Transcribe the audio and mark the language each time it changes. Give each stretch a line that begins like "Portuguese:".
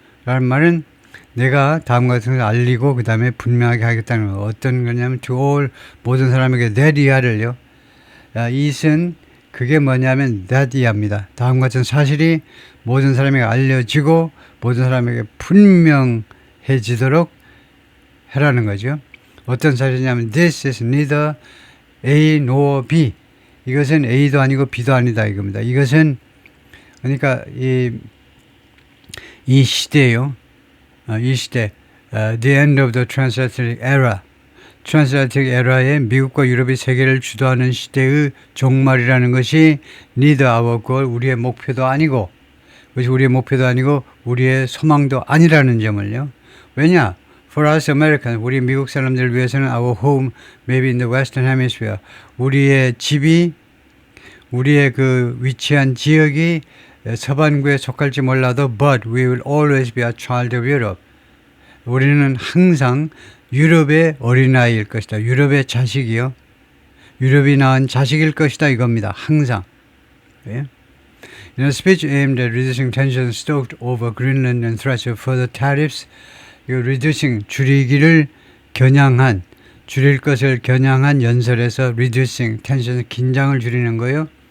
Korean: 라는 말은 내가 다음 같은 것을 알리고 그 다음에 분명하게 하겠다는 거. 어떤 거냐면
English: to all
Korean: 모든 사람에게 that 이하를요. it은 그게 뭐냐면 that 이하입니다. 다음 같은 사실이 모든 사람에게 알려지고 모든 사람에게 분명해지도록 해라는 거죠. 어떤 사실이냐면
English: this is neither A nor B.
Korean: 이것은 A도 아니고 B도 아니다 이겁니다. 이것은 그러니까 이 시대요. 이 시대
English: the end of the transatlantic era.
Korean: 트랜스애틀란틱 에라에 미국과 유럽이 세계를 주도하는 시대의 종말이라는 것이
English: neither our goal,
Korean: 우리의 목표도 아니고 그것이 우리의 목표도 아니고 우리의 소망도 아니라는 점을요. 왜냐?
English: For us Americans,
Korean: 우리 미국 사람들을 위해서는
English: our home maybe in the Western Hemisphere,
Korean: 우리의 집이 우리의 그 위치한 지역이 서반구에 속할지 몰라도
English: but we will always be a child of Europe.
Korean: 우리는 항상 유럽의 어린아이일 것이다. 유럽의 자식이요. 유럽이 낳은 자식일 것이다 이겁니다. 항상. 예?
English: In a speech aimed at reducing tensions stoked over Greenland and threats of further tariffs, reducing,
Korean: 줄이기를 겨냥한, 줄일 것을 겨냥한 연설에서
English: reducing, tension,
Korean: 긴장을 줄이는 거요.